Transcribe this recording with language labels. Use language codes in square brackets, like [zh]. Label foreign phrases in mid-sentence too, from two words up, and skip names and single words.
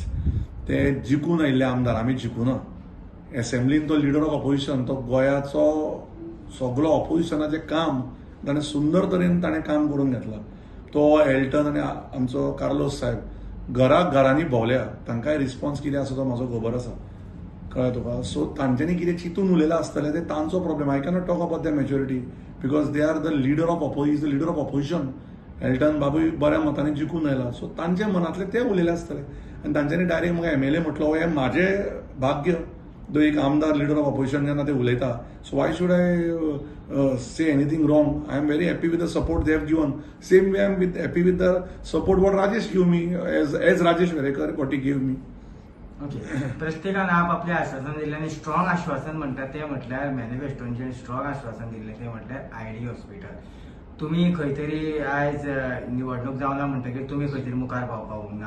[kok] ते जिखून आयिल्ले आमदार, आमी जिखूना. एसेंब्लीन तो [en] leader of opposition, [kok] तो गोंयाचो सगळो ऑपोजिशनाचें काम ताणें सुंदर तरेन ताणें काम करून घेतलां. तो एल्टन आनी आमचो कार्लोस साहेब घरांनी भोंवल्या, तांकांय रिस्पॉन्स कितें आसा तो म्हाजो खबर आसा, कळ्ळें तुका? सो तांच्यांनी कितें चिंतून उलयलां आसतलें तें तांचो प्रॉब्लेम. [en] I cannot talk about the maturity because they are the leader of opposition. एल्टन बाबूय बऱ्या मतांनी जिखून आयला. सो तांचे मनांतलें तें उलयलें आसतलें आनी तांच्यांनी डायरेक्ट म्हाका एमएलए म्हटलो हें म्हाजें भाग्य. [kok] जो एक आमदार [en] leader of opposition [kok] जेन्ना ते उलयता, [en] so why should I say anything wrong? I am very happy with the support they have given. same way I am happy with the support what Rajesh give me as Rajesh Verekar what he give me. [kok] ओके, प्रत्येकान आपलें आश्वासन दिल्लें आनी स्ट्रॉंग आश्वासन म्हणटा तें म्हटल्यार मॅनिफेस्टोचें स्ट्रॉंग आश्वासन दिल्लें तें म्हटल्यार आयडी हॉस्पिटल. तुमी खंय तरी आयज निवडणूक जावना म्हणटकीर तुमी खंय तरी मुखार पावपाक ना.